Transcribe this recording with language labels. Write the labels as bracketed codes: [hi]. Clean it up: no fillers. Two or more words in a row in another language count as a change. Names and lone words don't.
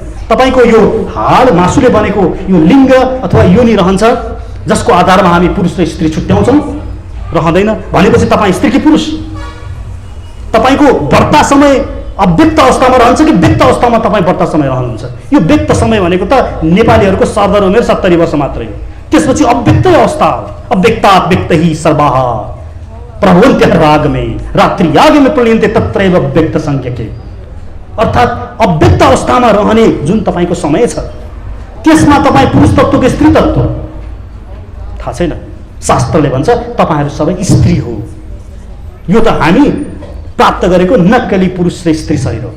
[ne] तपाईँको यो हाड मासुले बनेको यो लिङ्ग अथवा योनि रहन्छ, जसको आधारमा हामी पुरुष र स्त्री छुट्याउँछौँ? रहँदैन। भनेपछि तपाईँ स्त्री कि पुरुष? तपाईँको व्रता समय अव्यक्त अवस्थामा रहन्छ कि व्यक्त अवस्थामा तपाईँ व्रता समय रहनुहुन्छ? यो व्यक्त समय भनेको त नेपालीहरूको सरदर उमेर 70 वर्ष मात्रै हो। त्यसपछि अव्यक्तै अवस्था हो। [sa] अव्यक्तात् व्यक्त हि सर्वाः प्रभवन्त्यः रागमे रात्रियागमे प्रणयन्ते तत्रैव व्यक्त संज्ञके। [ne] अर्थात् अव्यक्त अवस्थामा रहने जुन तपाईँको समय छ, त्यसमा तपाईँ पुरुष तत्त्व कि स्त्री तत्त्व? थाहा छैन। शास्त्रले भन्छ तपाईँहरू सबै स्त्री हो। यो त हामी प्राप्त गरेको नक्कली पुरुष र स्त्री शरीर हो।